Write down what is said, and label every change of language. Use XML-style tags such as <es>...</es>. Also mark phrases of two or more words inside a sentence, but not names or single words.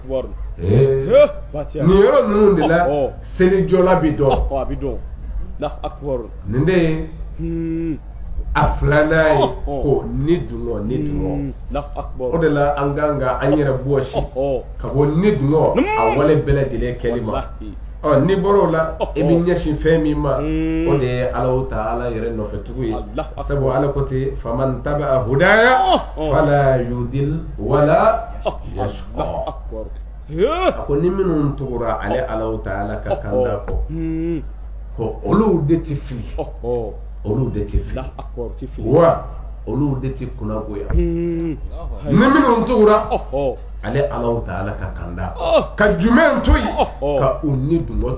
<bm>ye nin yɔrɔ ninnu de la seli jɔla bɛ dɔn nin de ye a filanan ye ko ni dungɔ ni dungɔ o de la an kan ka an yɛrɛ bɔsi ka bɔ ni dungɔ a wale bɛɛ lajɛlen kɛli ma n'i bɔra o la i bɛ ɲɛsin fɛn min ma o de ye Alahu Taala yɛrɛ nɔfɛtugu ye sabu Ala ko ten</bm> <ar>فمن تبع هداي فلا يضل ولا يشقى</ar> <bm>a ko ni minnu tugura ale Alahu Taala ka kanda kɔ ko olu de tɛ fili olu de tɛ fili wa olu de tɛ kunnagoya ni minnu tugura ale Alahu Taala ka kanda ka jumɛn to yen ka u ni dungɔ</bm>